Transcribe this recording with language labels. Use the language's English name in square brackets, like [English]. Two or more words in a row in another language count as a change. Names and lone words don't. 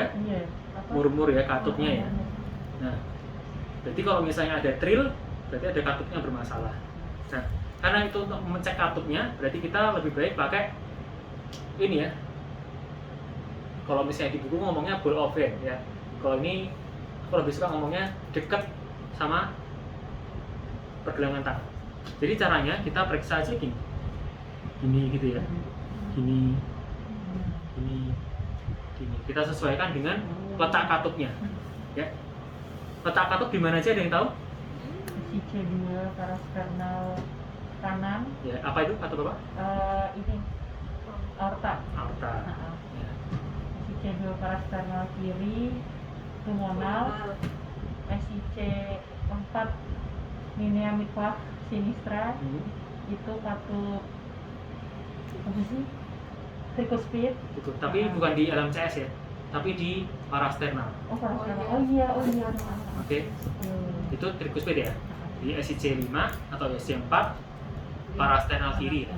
[Indonesian] Iya. Apa? murmur ya, katupnya ya. Nah, berarti kalau misalnya ada trill, berarti ada katupnya bermasalah. Nah, karena itu untuk mengecek katupnya, berarti kita lebih baik pakai ini ya. Kalau misalnya di buku ngomongnya [English] ball of hand [Indonesian] ya. Kalau ini aku lebih suka ngomongnya deket sama pergelangan tangan. Jadi caranya kita periksa aja gini, gini gitu ya, gini, gini, gini. Kita sesuaikan dengan letak katupnya, ya. Letak katup di mana aja ada yang tahu? Si C2 parasternal kanan, Ya, apa itu katup apa? ini aorta. Aorta. Nah, Ya. si C2 parasternal kiri, pulmonal, SIC 4 [Latin] linea midpah sinistra, [Indonesian] itu katup apa sih? Tricuspid. Gitu. Tapi bukan di LMCS ya, tapi di parasternal. Oh, parasternal. Oh iya. Oke, itu tricuspid ya. Di SIC 5 atau SIC 4 parasternal kiri ya.